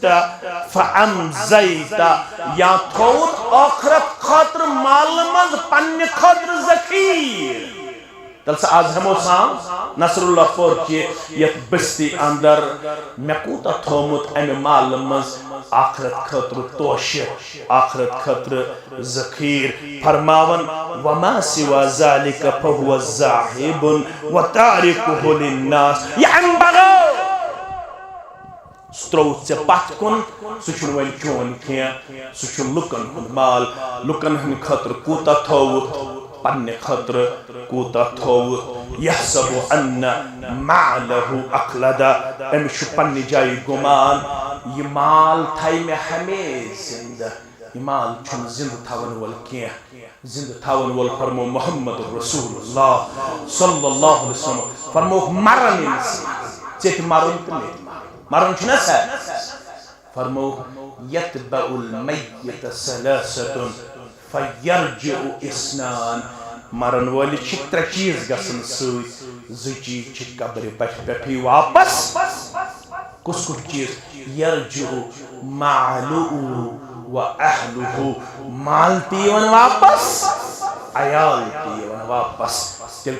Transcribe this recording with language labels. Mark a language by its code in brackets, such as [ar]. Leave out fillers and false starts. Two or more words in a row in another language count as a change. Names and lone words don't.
[ks] فامزیت یا تھوت ٲخرت خٲطرٕ مالہٕ منٛز پننہِ خٲطرٕ ذخیٖر تیٚلہِ سا آز ہٮ۪مو سام نصر اللہ پور کہِ یتھ بستی اندر مےٚ کوٗتاہ تھومُت اَمہِ مالہٕ منٛز آخرت خٲطرٕ توشہِ آخرت خٲطرٕ ذخیٖر فرماون [ar] وما سوا ذلك فهو ذاهب وتاركه للناس [ks] یہِ اَمہِ بغٲر سُہ ترٛووُتھ ژےٚ پتھ کُن سُہ چھُنہٕ وۄنۍ چون کینٛہہ سُہ چھُ لُکن ہُنٛد مال لُکن ہٕنٛدِ خٲطرٕ کوٗتاہ تھووُتھ پننہِ خٲطرٕ کوٗتاہ تھووُتھ [ar] یحسب ان مالہ اخلدا [ks] أمِس چھُ پننہِ جایہِ گُمان یہِ مال تھایہِ مےٚ ہمیشہِ زِنٛدٕ یہِ مال چھُنہٕ زِنٛدٕ تھاون وول کینٛہہ زِنٛدٕ تھاون وول فرمو محمد رسول اللہ [ar] صلی اللہ علیہ وسلم [ks] فرموکھ مرن أمِس ژےٚ تہِ مرُن تہٕ مےٚ تہِ مرُن چھُنہ سہل فرموکھ [ar] یتبع المیت ثلاثة فیرجع اثنان [ks] مرن وٲلِس چھِ 3 چیٖز گژھان سۭتۍ 2 چیٖز چھِ قبرِ پٮ۪ٹھٕے واپس کُس چیٖز [ar] یرجع مالُہ و اہلُہ [ks] مال تہِ یِوان واپس عیال تہِ یِوان واپس تیٚلہِ